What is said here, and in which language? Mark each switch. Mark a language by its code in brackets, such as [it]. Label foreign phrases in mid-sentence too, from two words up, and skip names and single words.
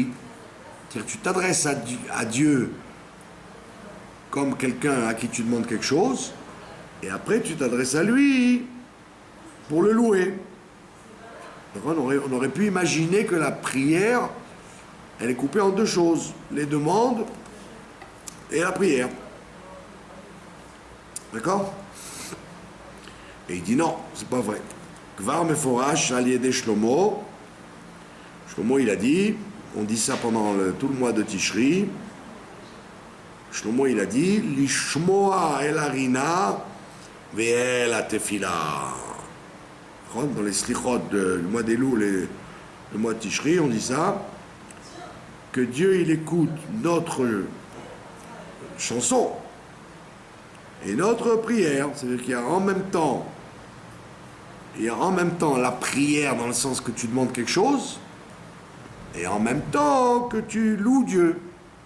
[fr] C'est-à-dire que tu t'adresses à Dieu comme quelqu'un à qui tu demandes quelque chose, et après tu t'adresses à lui pour le louer. Donc on aurait pu imaginer que la prière, elle est coupée en 2 choses, les demandes et la prière. D'accord? Et il dit non, c'est pas vrai. [he] כבר מפורש על ידי שלמה. [fr] Shlomo, il a dit, on dit ça pendant tout le mois de Tishri. Shlomo, il a dit, [he] לשמוע אל הרינה ואל התפילה. [fr] Dans les slichot du mois d'Elul, le mois de Tishri, on dit ça, que Dieu, il écoute notre chanson et notre prière. C'est-à-dire qu'il y a en même temps la prière dans le sens que tu demandes quelque chose, et en même temps que tu loues Dieu.